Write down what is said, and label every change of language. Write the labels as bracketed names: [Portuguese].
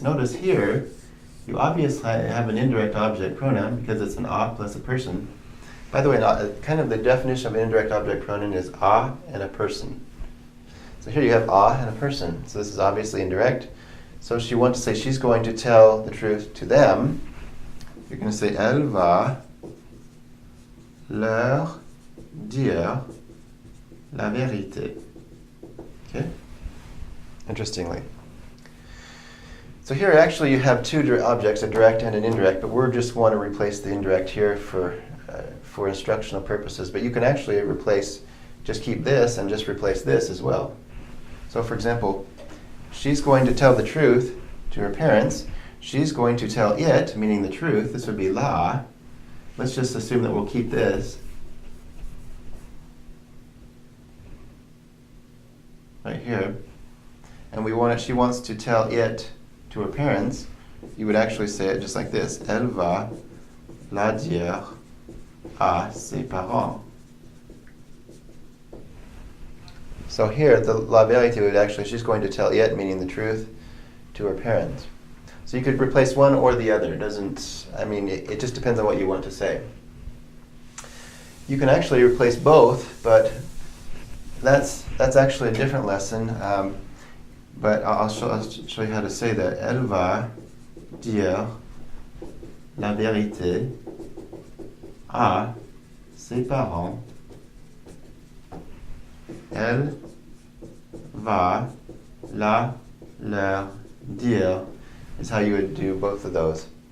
[English] Notice here, you obviously have an indirect object pronoun because it's an a plus a person. By the way, kind of the definition of an indirect object pronoun is a and a person. So here you have a and a person. So this is obviously indirect. So she wants to say she's going to tell the truth to them. You're going to say [French] elle va leur dire la vérité. [English] Okay? Interestingly. So here actually you have two objects, a direct and an indirect, but we just want to replace the indirect here for instructional purposes. But you can actually just keep this and just replace this as well. So for example, she's going to tell the truth to her parents. She's going to tell it, meaning the truth. This would be la. Let's just assume that we'll keep this. Right here. And she wants to tell it to her parents. You would actually say it just like this. [French] Elle va la dire à ses parents. [English] So here, the la vérité would actually, she's going to tell it, meaning the truth, to her parents. So you could replace one or the other. It just depends on what you want to say. You can actually replace both, but that's actually a different lesson. But I'll show you how to say that. [French] Elle va dire la vérité à ses parents. Elle va la leur dire [English] is how you would do both of those.